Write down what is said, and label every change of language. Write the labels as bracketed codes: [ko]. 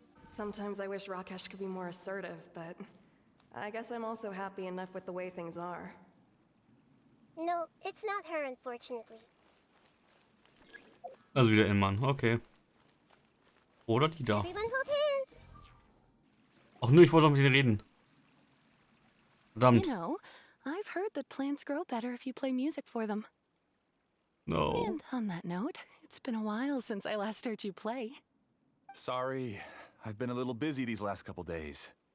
[en] Sometimes I wish Rakesh could be more assertive, but I guess I'm also happy enough with the way things are. no, it's not her, unfortunately. [de] Also wieder ein Mann, okay. Oder die da. [en] Everyone hold hands. [de] Ach nö, ich wollte doch mit denen reden. [en] You [de] Verdammt. [en] know, I've heard that plants grow better if you play music for them. No. And on that note, it's been a while since I last heard you play. Sorry, I've been a little busy these last couple days.